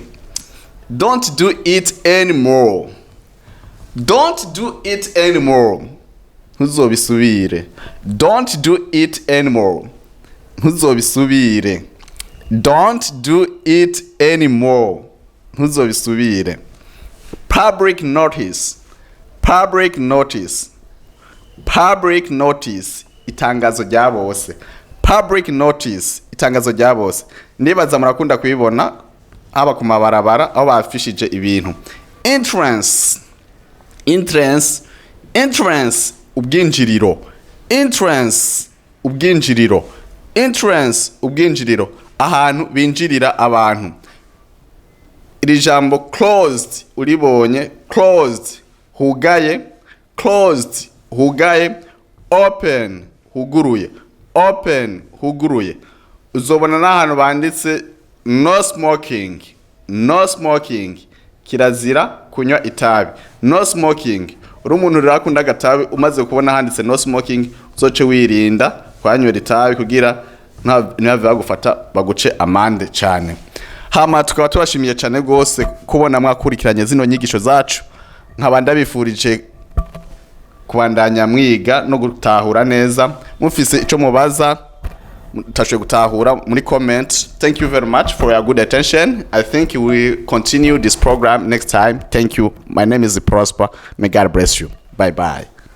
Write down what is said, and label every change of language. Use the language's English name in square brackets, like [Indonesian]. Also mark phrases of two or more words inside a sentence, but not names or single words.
[English] Don't do it anymore, don't do it anymore, ntuzobisubire, don't do it anymore, ntuzobisubire, don't do it anymore, ntuzobisubire. Public notice, public notice, public notice, [Rundi] itangazo rya bose, [English] public notice, [Rundi] itangazo rya bose. Nibaza murakunda kubibona haba ku mabarabara aho bafishije ibintu. [English] Entrance, entrance, entrance, ubwinjiriro, entrance, ubwinjiriro, entrance, [Rundi] ubwinjiriro, ahantu binjirira abantu. Iri jambo closed uribonye, closed hugaye, closed hugaye, open huguruye, open huguruye. Uzobona n'ahantu banditse [English] no smoking, no smoking, [Rundi] kirazira kunywa itabi, [English] no smoking. [Rundi] Uri umuntu rirakunda agatabi umaze kubona handitse [English] no smoking, [Rundi] uzoce wirinda kwanywera itabi kugira ntihave bagufata baguce amande cyane. Hama tukaba tubashimiye cyane gose kubona mwakurikiranye zino nyigisho zacu, nkaba ndabifurije kubandanya mwiga no gutahura neza. Mufise ico mubaza mutashwe gutahura muri comment. [English] Thank you very much for your good attention. I think we will continue this program next time. Thank you. My name is Prosper. May God bless you. Bye bye.